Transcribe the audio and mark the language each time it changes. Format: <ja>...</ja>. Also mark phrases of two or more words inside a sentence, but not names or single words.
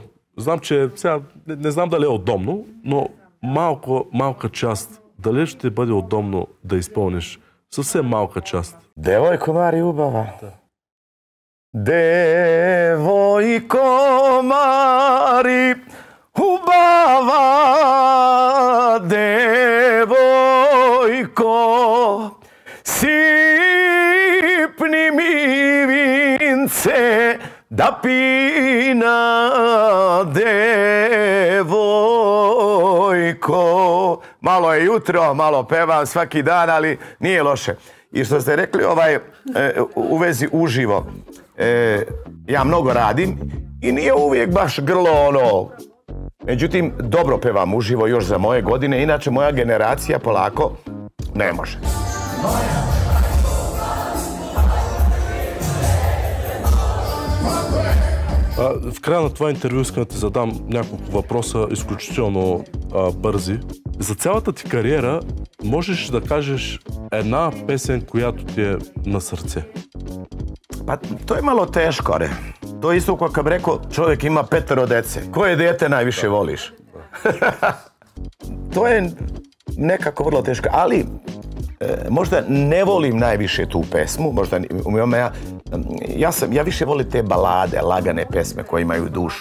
<bg>Знам, че сега не знам дали е удобно, но малка част, дали ще бъде удобно да изпълниш съвсем малка част. Девойко Мари Хубава. Девойко Мари Хубава, девойко, сипни ми винце да пина, девойко.</bg> <sr>Malo je jutro, malo pevam svaki dan, ali nije loše. I što ste rekli u vezi uživo, ja mnogo radim i nije uvijek baš grlo ono. Međutim, dobro pevam uživo još za moje godine, inače moja generacija polako ne može.</sr> <bg>В края на това интервю искам да ти задам няколко въпроса, изключително бързи. За цялата ти кариера можеш да кажеш една песен, която ти е на сърце?</bg> <sr>Pa to je malo teško, re. To je isto kao kad bi rekao, čovjek ima 5 dece. Koje dijete najviše voliš? To je nekako vrlo teško, ali možda ne volim najviše tu pesmu, možda ja više volim te balade, lagane pesme koje imaju dušu.</sr>